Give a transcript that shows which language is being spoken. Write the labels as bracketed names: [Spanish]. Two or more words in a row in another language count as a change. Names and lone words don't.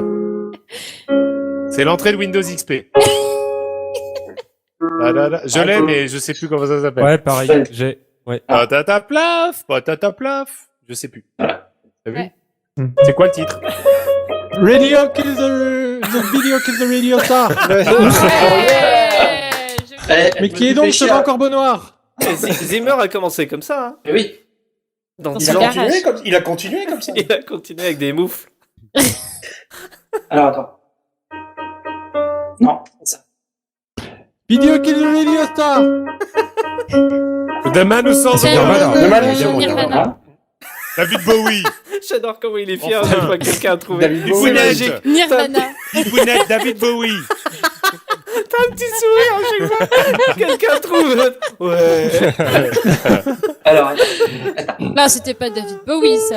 [French] C'est l'entrée de Windows XP. Je l'ai, mais je sais plus comment ça s'appelle. Ouais, pareil. J'ai. Ouais. Patata plaf, patata plaf. Je sais plus. Voilà. T'as vu Ouais. C'est quoi le titre? Radio kill the video kill the radio star. Mais qui est donc ce grand corbeau noir? Et Zimmer a commencé comme ça, hein. Eh oui. Dans Dans Il son a, garage. continué comme ça. Il a continué avec des moufles. Alors, attends. Non, c'est ça. Video kill the radio star. The Man Who Sold the Nirvana. Nirvana. David Bowie. J'adore comment il est fier Enfin. de fois que quelqu'un a trouvé. David C'est Bowie. magique. Nirvana. Ibounet, David Bowie. T'as un petit sourire à chaque fois. Quelqu'un trouve. Ouais. Alors, Là, c'était pas David Bowie, ça.